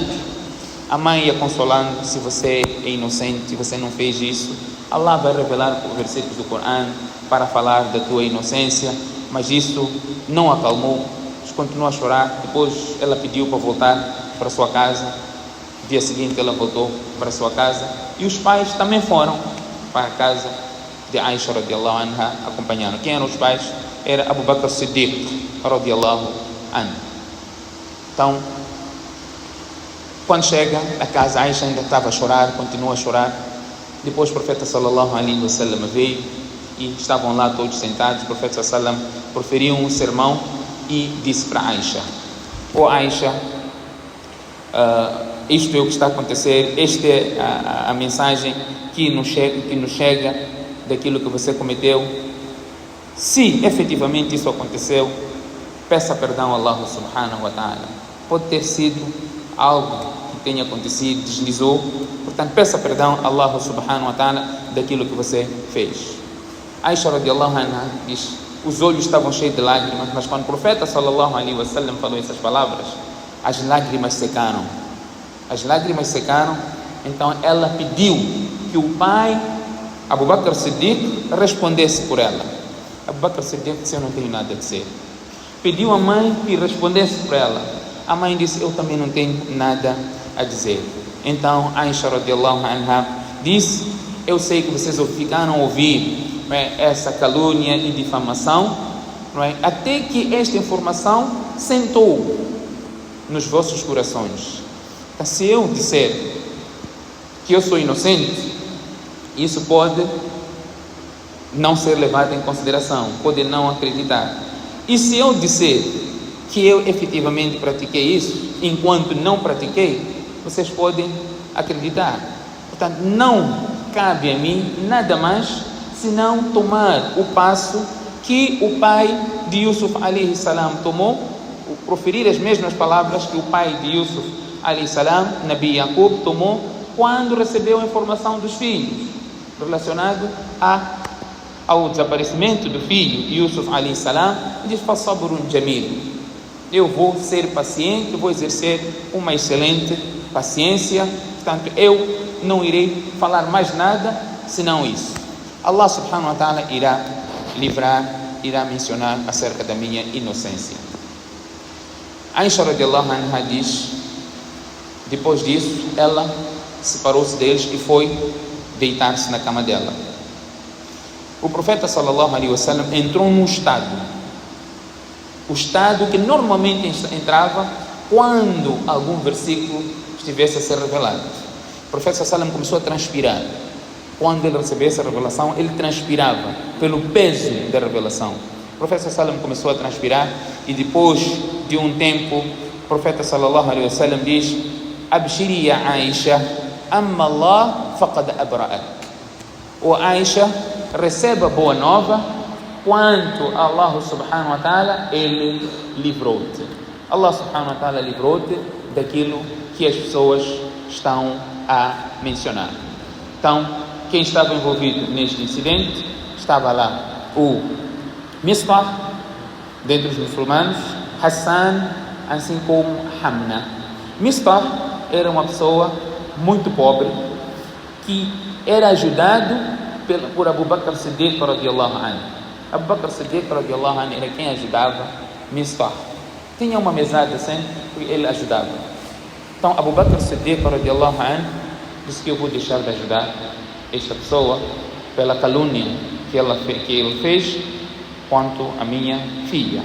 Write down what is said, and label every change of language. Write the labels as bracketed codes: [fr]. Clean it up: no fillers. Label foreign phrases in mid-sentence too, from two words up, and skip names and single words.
[pt] A mãe ia consolando: se você é inocente, se você não fez isso, Allah vai revelar versículos do Coran para falar da tua inocência. Mas isso não acalmou, continuou a chorar. Depois ela pediu para voltar para sua casa. No dia seguinte ela voltou para sua casa e os pais também foram para a casa de Aisha [ar] رضي الله عنها, [pt] acompanharam. Quem eram os pais? Era Abu Bakr Siddiq [ar] رضي الله عنه. [pt] Então, quando chega a casa, Aisha ainda estava a chorar, continua a chorar. Depois o profeta [ar] صلى الله عليه وسلم [pt] veio e estavam lá todos sentados. O profeta [ar] صلى الله عليه وسلم [pt] proferiu um sermão e disse para Aisha: Aisha, isto é o que está a acontecer, esta é a mensagem que nos chega daquilo que você cometeu. Se efetivamente isso aconteceu, peça perdão a Allah [ar] سبحانه وتعالى. [pt] Pode ter sido algo que tenha acontecido, deslizou, portanto peça perdão a Allah [ar] سبحانه وتعالى [pt] daquilo que você fez. Aisha [ar] رضي الله عنها [pt] diz: os olhos estavam cheios de lágrimas, mas quando o profeta [ar] صلى الله عليه وسلم [pt] falou essas palavras, as lágrimas secaram. Então ela pediu que o pai Abu Bakr Siddiq respondesse por ela. Abu Bakr Siddiq disse: eu não tenho nada a dizer. Pediu à mãe que respondesse por ela. A mãe disse: eu também não tenho nada a dizer. Então Aisha [ar] رضي الله عنها [pt] disse: eu sei que vocês ficaram a ouvir, não é, essa calúnia e difamação, não é, até que esta informação sentou nos vossos corações. Então, se eu disser que eu sou inocente, isso pode não ser levado em consideração, pode não acreditar. E se eu disser que eu efetivamente pratiquei isso, enquanto não pratiquei, vocês podem acreditar. Portanto, não cabe a mim nada mais senão tomar o passo que o pai de Yusuf [ar] عليه السلام [pt] tomou, proferir as mesmas palavras que o pai de Yusuf [ar] عليه السلام, [pt] Nabi Yaqub, tomou quando recebeu a informação dos filhos relacionado ao desaparecimento do filho Yusuf [ar] عليه السلام. [pt] Ele diz: [ar] فصبر جميل, [pt] eu vou ser paciente, vou exercer uma excelente paciência, portanto eu não irei falar mais nada senão isso. Allah [ar] سبحانه وتعالى [pt] irá livrar, irá mencionar acerca da minha inocência. Aisha [ar] رضي الله عنها [pt] diz: depois disso ela separou-se deles e foi deitar-se na cama dela. O profeta [ar] صلى الله عليه وسلم [pt] entrou num estado, o estado que normalmente entrava quando algum versículo estivesse a ser revelado. O profeta [ar] صلى الله عليه وسلم [pt] começou a transpirar. Quando ele recebeu essa revelação, ele transpirava pelo peso da revelação. O profeta sallam começou a transpirar e depois de um tempo o profeta [ar] صلى الله عليه وسلم [pt] diz: [ar] أبشري يا عائشة أما الله فقد برأك. [pt] O Aisha, receba a boa nova, quanto Allah [ar] سبحانه وتعالى, [pt] ele livrou-te. Allah [ar] سبحانه وتعالى [pt] livrou-te daquilo que as pessoas estão a mencionar. Então, quem estava envolvido neste incidente, estava lá o Mistah, dentre os muçulmanos, Hassan, assim como Hamna. Mistah era uma pessoa muito pobre, que era ajudado por Abu Bakr Siddiq [ar] رضي الله عنه. [pt] Abu Bakr Siddiq [ar] رضي الله عنه [pt] era quem ajudava Mistah. Tinha uma mesada sempre e ele ajudava. Então Abu Bakr Siddiq [ar] رضي الله عنه [pt] disse que eu vou deixar de ajudar esta pessoa pela calúnia que ele fez quanto a minha filha.